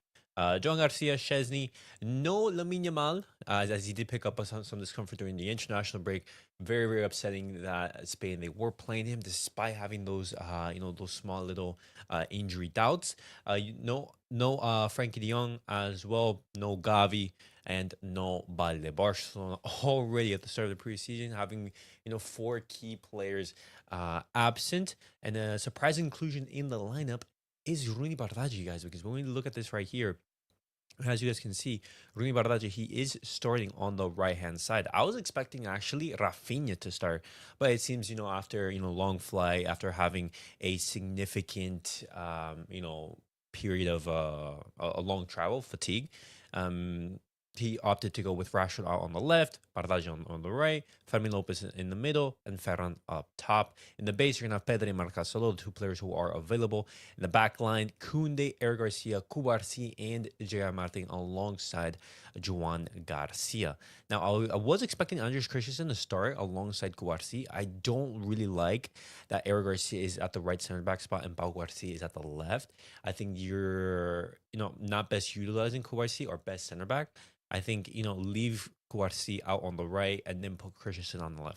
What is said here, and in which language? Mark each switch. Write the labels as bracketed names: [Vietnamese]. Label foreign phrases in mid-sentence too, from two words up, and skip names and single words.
[English] Joan, García, Szczęsny, no Lamine Yamal, as he did pick up some discomfort during the international break. Very, very upsetting that Spain, they were playing him despite having those, those small little injury doubts. No Frankie de Jong as well, no Gavi, and no Balde. Barcelona already at the start of the preseason having, 4 key players absent, and a surprise inclusion in the lineup is Roony, guys, because when we look at this right here, as you guys can see, Roony, he is starting on the right-hand side. I was expecting actually Raphinha to start, but it seems, after, long flight, after having a significant, period of a long travel fatigue, he opted to go with Rashford out on the left, Barça on the right, Fermin Lopez in the middle, and Ferran up top. In the base, you're going to have Pedri and Casadó, the 2 players who are available. In the back line, Koundé, García, Cubarsí, and Gerard Martín alongside Joan García. Now, I was expecting Andres Christensen to start alongside Cubarsí. I don't really like that García is at the right center back spot and Pau Garcia is at the left. I think you're, not best utilizing Cubarsí or best center back. I think, leave Cubarsí out on the right and then put Christensen on the left.